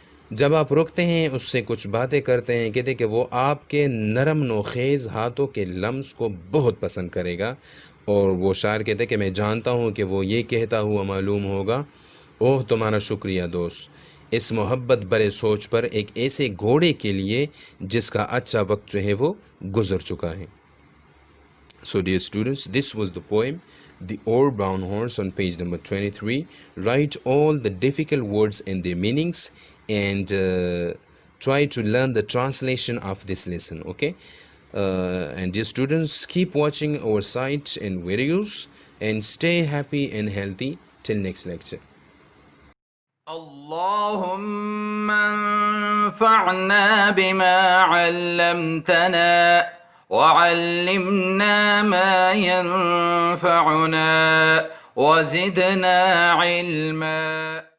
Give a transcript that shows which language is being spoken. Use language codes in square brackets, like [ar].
[ur] جب آپ رکتے ہیں اس سے کچھ باتیں کرتے ہیں کہتے کہ وہ آپ کے نرم نوخیز ہاتھوں کے لمس کو بہت پسند کرے گا. اور وہ شاعر کہتے کہ میں جانتا ہوں کہ وہ یہ کہتا ہوا معلوم ہوگا، اوہ تمہارا شکریہ دوست، اس محبت برے سوچ پر ایک ایسے گھوڑے کے لیے جس کا اچھا وقت جو ہے وہ گزر چکا ہے. [en] So dear students, this was the poem The Old Brown Horse on page number 23. Write all the difficult words and their meanings and try to learn the translation of this lesson, okay? And dear students, keep watching our site and videos and stay happy and healthy till next lecture. [ar] اللهم انفعنا بما علمتنا وعلمنا ما ينفعنا وزدنا علما.